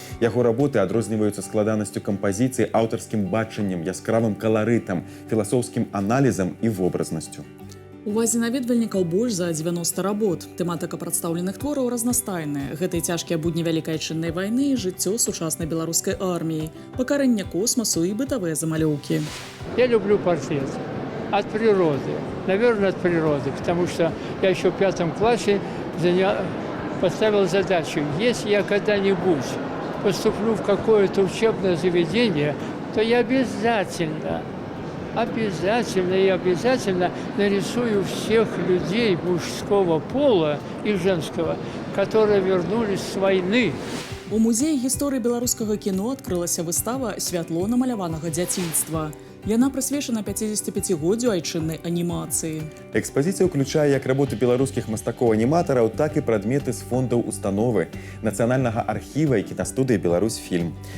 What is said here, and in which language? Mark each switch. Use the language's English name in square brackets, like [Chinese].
[Belarusian] Яго работы адрозніваюцца складанасцю кампазіцыі, аўтарскім бачаннем, яскравым каларытам, філасофскім аналізам і вобразнасцю. Увазе наведвальнікаў больш за 90 работ. Тэматыка прадстаўленых твораў разнастайная. Гэта і цяжкія будні Вялікай Адчыннай вайны, і жыццё сучаснай беларускай арміі, пакаранне космасу і бытавыя замалёўкі. [Russian] Я люблю портрет от природы, наверное, от природы, потому что я еще в 5 классе поставил задачу, если я когда-нибудь поступлю в какое-то учебное заведение, то я обязательно нарисую всех людей мужского пола и женского, которые вернулись с войны. [Belarusian] У музеі гісторыі беларускага кіно адкрылася выстава «Святло намаляванага дзяцінства». Яна прысвечана 55-годдзю айчыннай анімацыі. Экспазіцыя ўключае як работы беларускіх мастакоў-аніматараў, так і прадметы з фондаў установы, Нацыянальнага архіва і кінастудыі «Беларусьфільм».